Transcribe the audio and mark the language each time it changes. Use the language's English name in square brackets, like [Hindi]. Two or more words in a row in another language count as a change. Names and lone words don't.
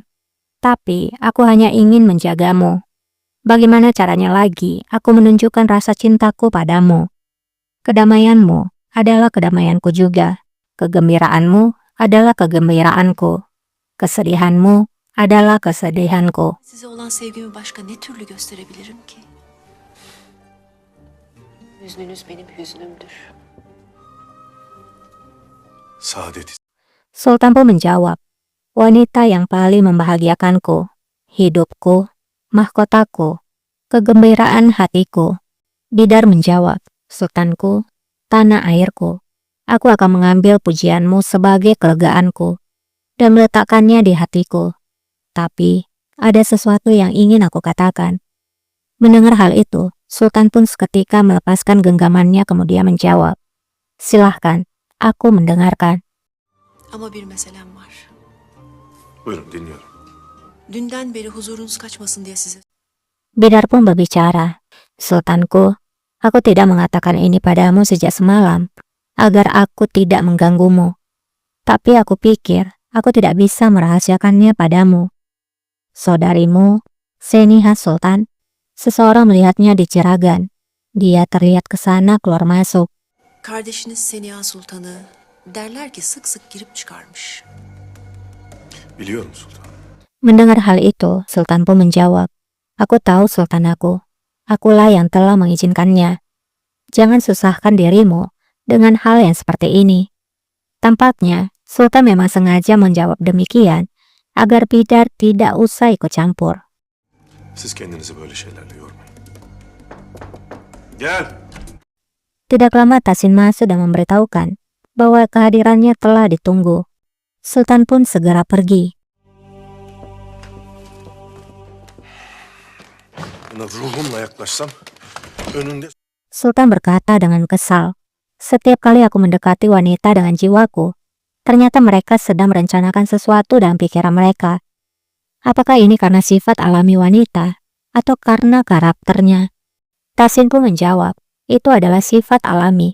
[Indonesian] Tapi aku hanya ingin menjagamu. Bagaimana caranya lagi aku menunjukkan rasa cintaku padamu? Kedamaianmu adalah kedamaianku juga. Kegembiraanmu adalah kegembiraanku. Kesedihanmu adalah kesedihanku. [Turkish] Size olan sevgimi başka ne türlü gösterebilirim ki? Hüznünüz benim hüznümdür. Saadet. [Indonesian] Sultan pun menjawab, wanita yang paling membahagiakanku, hidupku, mahkotaku, kegembiraan hatiku. Bidar menjawab, sultanku, tanah airku. Aku akan mengambil pujianmu sebagai kelegaanku dan meletakkannya di hatiku. Tapi ada sesuatu yang ingin aku katakan. Mendengar hal itu, Sultan pun seketika melepaskan genggamannya kemudian menjawab, silahkan, aku mendengarkan. [Turkish] Ama bir meselem var. Buyurun dinliyorum. Dünden beri huzurunuz kaçmasın diye size. [Indonesian] Bidar pun berbicara, sultanku, aku tidak mengatakan ini padamu sejak semalam, agar aku tidak mengganggumu. Tapi aku pikir, aku tidak bisa merahasiakannya padamu. Saudarimu, Seniha Sultan, seseorang melihatnya di Ciragan. Dia terlihat ke sana keluar masuk. [Turkish] Kardeşiniz Seniha Sultan'ı derler ki sık sık girip çıkarmış. Biliyorum sultanım. [Indonesian] Mendengar hal itu, Sultan pun menjawab, "Aku tahu Sultan aku. Akulah yang telah mengizinkannya. Jangan susahkan dirimu dengan hal yang seperti ini." Tampaknya, Sultan memang sengaja menjawab demikian agar Bidar tidak usah ikut campur. [Turkish] Siz kendinizi böyle şeylerle yormayın. Gel. [Indonesian] Tidak lama Tasin masuk dan memberitahukan bahwa kehadirannya telah ditunggu. Sultan pun segera pergi. [Turkish] Buna ruhumla yaklaşsam önünde [Indonesian] Sultan berkata dengan kesal, "Setiap kali aku mendekati wanita dengan jiwaku, ternyata mereka sedang merencanakan sesuatu dalam pikiran mereka. Apakah ini karena sifat alami wanita atau karena karakternya?" Tasin pun menjawab, "Itu adalah sifat alami.